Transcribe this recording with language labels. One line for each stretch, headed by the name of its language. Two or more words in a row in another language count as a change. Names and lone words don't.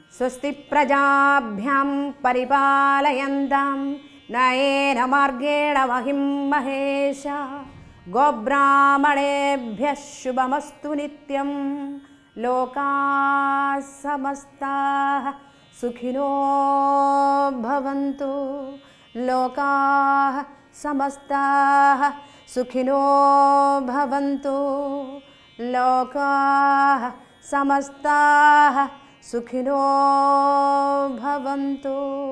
Sanskrit: സ്വസ്തി പ്രജാഭ്യാം പരിപാലയന്താം നയേന മാർഗേണ മഹിം മഹേശ ഗോബ്രാഹ്മണേഭ്യഃ ശുഭമസ്തു നിത്യം ലോകാഃ സമസ്താഃ സുഖിനോ ഭവന്തു ലോകാഃ സമസ്താഃ സുഖിനോ ഭവന്തു ലോകാഃ സമസ്താഃ സുഖിനോ ഭവന്തു.